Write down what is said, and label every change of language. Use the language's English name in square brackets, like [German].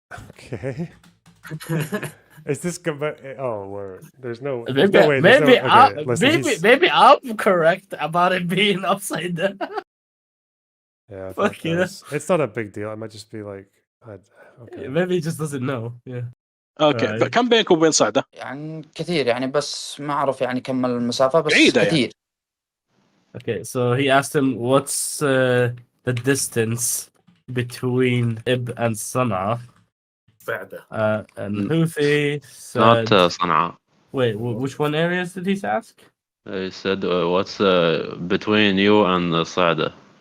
[English] Okay. Is this oh, word. There's no way. Maybe Listen, I'm correct about it being upside down. Yeah, I Fuck thought yeah. it's not a big deal. I might just be like, okay. Maybe he just doesn't know. Yeah. [Arabic] اوكي كم بينكم وبين صعدة؟ يعني كثير يعني بس ما أعرف يعني كم المسافة بس بعيدة كثير. يعني. [English] Okay, so he asked him, "What's the distance between Ib and Sana'a?" And Houthi said, Not Sana'a. Wait, which one areas did he ask? He said, what's between you and Saada?